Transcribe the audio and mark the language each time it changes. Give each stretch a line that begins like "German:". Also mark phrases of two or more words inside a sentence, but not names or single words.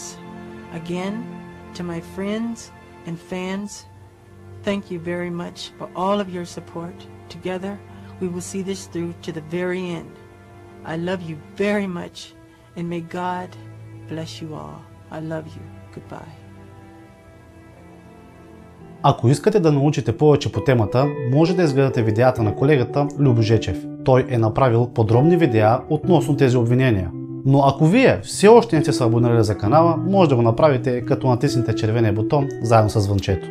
English: Again, to my friends and fans, thank you very much for all of your support. Together, we will see this through to the very end. I love you very much, and may God bless you all. I love you. Goodbye.
Bulgarian: Ако искате да научите повече по темата, може да изгледате видеята на колегата Любо Жечев. Той е направил подробни видеа относно тези обвинения. Но ако вие все още не сте се абонирали за канала, може да го направите като натиснете червения бутон заедно с звънчето.